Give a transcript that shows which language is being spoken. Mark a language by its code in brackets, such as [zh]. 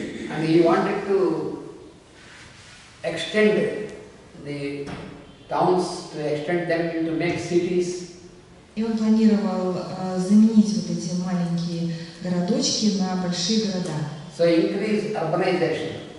[en] And he wanted to extend the towns, to extend them into make cities. [ru] И он планировал заменить вот эти маленькие городочки на большие города. [en] So increase urbanizing.